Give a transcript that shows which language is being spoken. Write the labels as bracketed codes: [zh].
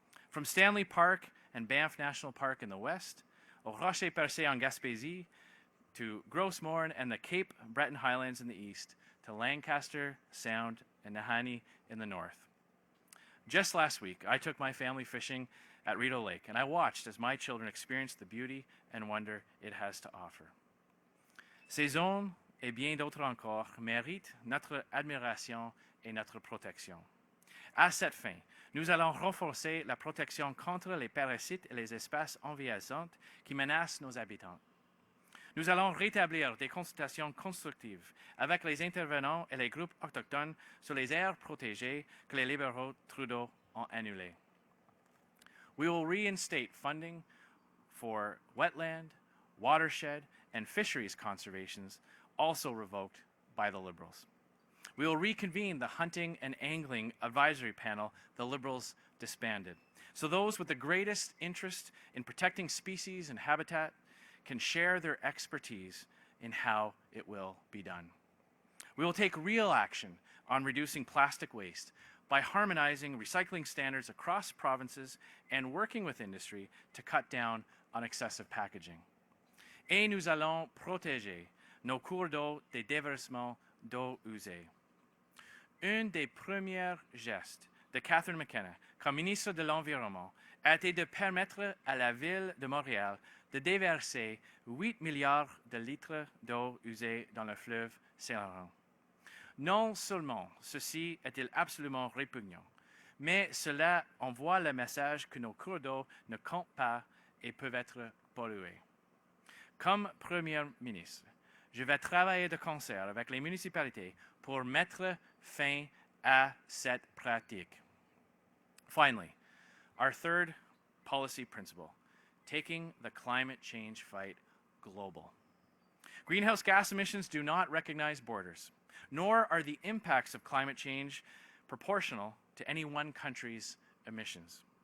[en] From Stanley Park and Banff National Park in the west, [fr] aux Rochers Percés en Gaspésie, [en] to Gros Morne and the Cape Breton Highlands in the east, to Lancaster Sound and Nahanni in the north. Just last week, I took my family fishing at Rideau Lake, and I watched as my children experienced the beauty and wonder it has to offer. [fr] Ces zones et bien d'autres encore méritent notre admiration et notre protection. À cette fin, nous allons renforcer la protection contre les parasites et les espèces envahissantes qui menacent nos habitants. Nous allons rétablir des consultations constructives avec les intervenants et les groupes autochtones sur les aires protégées que les libéraux Trudeau ont annulées. [en] We will reinstate funding for wetland, watershed, and fisheries conservations, also revoked by the Liberals. We will reconvene the hunting and angling advisory panel the Liberals disbanded, so those with the greatest interest in protecting species and habitat can share their expertise in how it will be done. We will take real action on reducing plastic waste by harmonizing recycling standards across provinces and working with industry to cut down on excessive packaging. [fr] Et nous allons protéger nos cours d'eau des déversements d'eau usée. Un des premiers gestes de Catherine McKenna comme ministre de l'Environnement a été de permettre à la ville de Montréal de déverser 8 milliards de litres d'eau usée dans le fleuve Saint-Laurent. Non seulement ceci est-il absolument répugnant, mais cela envoie le message que nos cours d'eau ne comptent pas et peuvent être pollués. Comme Premier ministre, je vais travailler de concert avec les municipalités pour mettre fin à cette pratique. [en] Finally, our third policy principle, taking the climate change fight global. Greenhouse gas emissions do not recognize borders, nor are the impacts of climate change proportional to any one country's emissions.